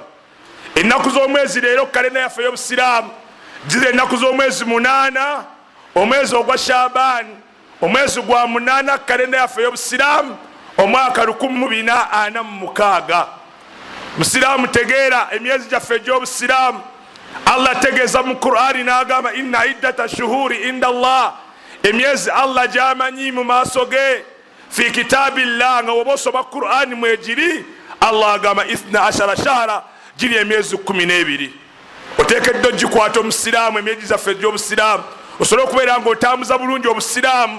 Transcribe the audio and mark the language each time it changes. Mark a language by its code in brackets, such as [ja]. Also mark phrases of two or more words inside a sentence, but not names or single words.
[lg] Ennaku z'omwezi leero kalenda yaffe y'Obusiraamu ziri ennaku z'omwezi 8 omwezi ogwa Shaabani, omwezi gwa 8 kalenda yaffe y'Obusiraamu omwaka 1446. Musiraamu tegeera emyezi gyaffe egy'Obusiraamu Allah tegeeza mu Qur'ani n'agamba: [ar] إن عدة الشهور عند الله, [lg] emyezi Allah gy'amanyi mu maaso ge [ar] في كتاب الله, [lg] nga woba osoma Qur'ani mwegiri Allah agamba 12 shahra, giri emyezi 12. Oteekedde ogikwata Omusiraamu emyezi zaffe egy'Obusiraamu osobola okubeera ng'otambuza bulungi Obusiraamu.